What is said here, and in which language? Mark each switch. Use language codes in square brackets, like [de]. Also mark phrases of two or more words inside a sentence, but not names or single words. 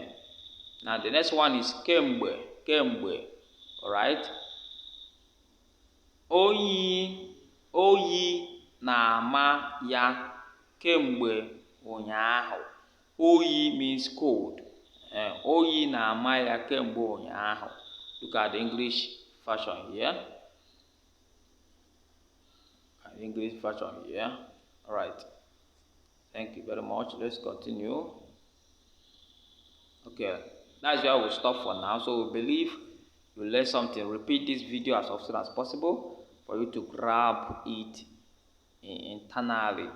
[en] Now the next one is kemgbe. Alright? [ig] Oyi na-ama ya kemgbe ụnyaahụ. [en] Oyi means cold. [ig] Oyi na-ama ya kemgbe ụnyaahụ. [en] Look at the English version here. Alright. Thank you very much. Let's continue. Okay, that's where we'll stop for now. So we believe you learned something. Repeat this video as often as possible for you to grab it internally.